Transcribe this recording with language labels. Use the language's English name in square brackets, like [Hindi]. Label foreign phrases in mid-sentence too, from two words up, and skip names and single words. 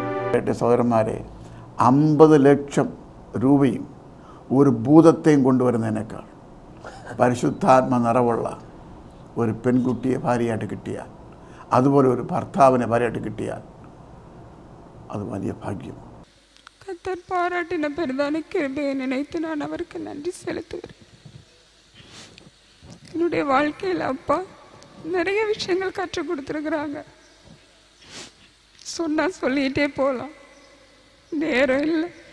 [Malayalam] സഹോദരന്മാരെ 50 ലക്ഷം രൂപയും ഒരു ഭൂതത്തെയും കൊണ്ടുവരുന്നതിനേക്കാൾ പരിശുദ്ധാത്മ നിറവുള്ള ഒരു പെൺകുട്ടിയെ ഭാര്യയായിട്ട് കിട്ടിയാൽ, അതുപോലെ ഒരു ഭർത്താവിനെ ഭാര്യയായിട്ട് കിട്ടിയാൽ [Tamil] அது വലിய பாக்கியம். கர்த்தர் பாராட்டின பெரிதான கிருபையை நினைத்து நான் அவருக்கு நன்றி செலுத்துகிறேன். என்னுடைய வாழ்க்கையில் அப்பா நிறைய விஷயங்கள் கற்றுக் கொடுத்துருக்குறாங்க. சொன்னா சொல்லிகிட்டே போகலாம், நேரம் இல்லை.